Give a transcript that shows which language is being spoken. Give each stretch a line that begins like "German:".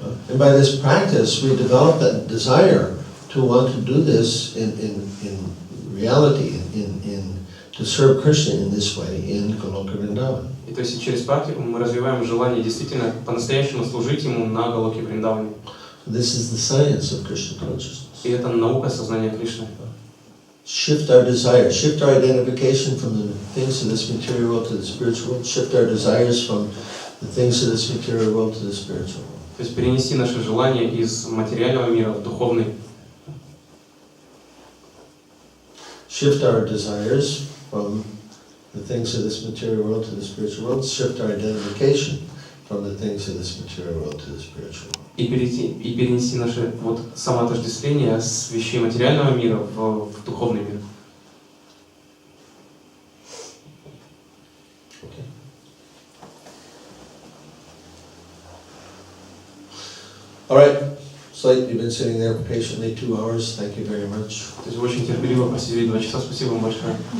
English: And by this practice, we develop that desire to want to do this in reality, to serve Krishna in this way in Goloka Vrindavan.
Russian: И то есть через практику мы развиваем желание действительно по-настоящему служить ему на Галоке Вриндаване.
English: This is the science of Krishna consciousness.
Russian: И это наука сознания Кришны.
English: Shift our desire, shift our identification from the things of this material world to the spiritual world, shift our desires from the things of this material world to the spiritual world.
Russian: То есть перенести наши желания из материального мира в духовный.
English: Shift our desires from the things of this material world to the spiritual world. Shift our identification from the things of this material world to the spiritual world.
Russian: И перенести наше вот самоотождествление с вещей материального мира в духовный мир.
English: Okay. All right. So you've been sitting there patiently 2 hours. Thank you very much.
Russian: То есть вы очень терпеливо просидели 2 часа. Спасибо вам большое.